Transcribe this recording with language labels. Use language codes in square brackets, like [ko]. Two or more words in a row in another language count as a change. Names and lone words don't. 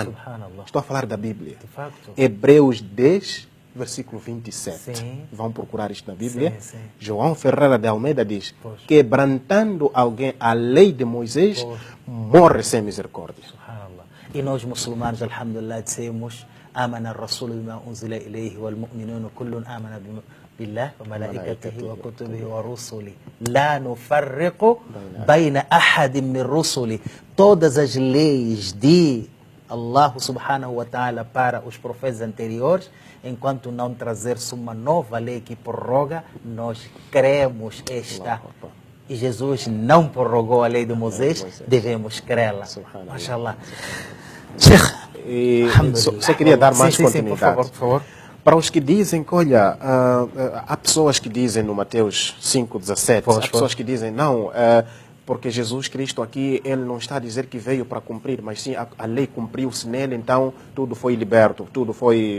[pt] Subhanallah. estou a falar da Bíblia. De facto. Hebreus 10, versículo 27. Sim. Vão procurar isto na Bíblia. Sim, sim. João Ferreira de Almeida diz: Pois. quebrantando alguém a lei de Moisés, Pois. morre sem misericórdia. Subhanallah. E nós muçulmanos, [ar] الحمد لله, dissemos: آمن الرسول بما أنزل إليه والمؤمنون كل آمن بالله وملائكته وكتبه ورسله لا نفرق بين أحد من رسله. [pt] Todas as leis de Allah [ar] سبحانه وتعالى [pt] para os profetas anteriores, enquanto não trazer-se uma nova lei que prorroga, nós cremos esta. E Jesus não prorrogou a lei de Moisés, devemos crê-la. Subhanallah. Mashallah. Sheikh, E alhamdulillah. você queria dar mais Sim, sim, sim, por continuidade? favor, por favor. Para os que dizem que, olha, há pessoas que dizem no Mateus 5,17, Pois, há pessoas pois. que dizem, não, porque Jesus Cristo aqui, ele não está a dizer que veio para cumprir, mas sim a lei cumpriu-se nele, então tudo foi liberto, tudo foi...